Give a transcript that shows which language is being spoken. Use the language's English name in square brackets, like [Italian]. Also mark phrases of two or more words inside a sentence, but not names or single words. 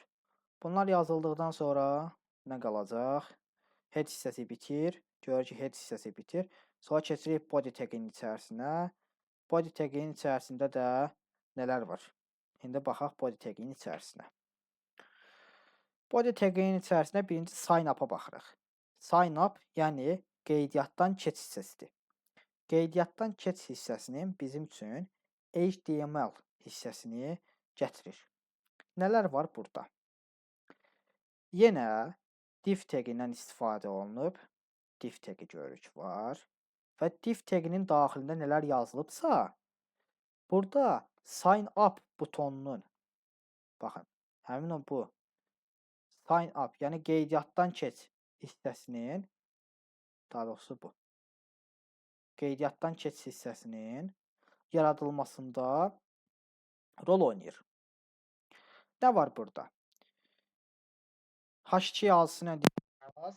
[Azerbaijani] Bunlar yazıldıqdan sonra nə qalacaq? Head hissəsi bitir. Görür ki, head hissəsi bitir. Sonra keçirik body taginin içərisinə. Body taginin içərisində də nələr var? İndi baxaq body taginin içərisinə. Body taginin içərisinə birinci [English] sign up-a [Azerbaijani] baxırıq. [English] Sign up, [Azerbaijani] yəni qeydiyyatdan keç hissəsidir. Qeydiyyatdan keç hissəsinin bizim üçün HTML hissəsini gətirir. Nələr var burada? Yenə div tagindən istifadə olunub. Div tagi görürük var. Və div taginin daxilində nələr yazılıbsa, burada [English] sign up butonunun, [Azerbaijani] baxın, həmin o bu [English] sign up, [Azerbaijani] yəni qeydiyyatdan keç hissəsinin, daha doğrusu bu, qeydiyyatdan keç hissəsinin yaradılmasında rol oynayır. Nə var burada? H2 yazısına yaz.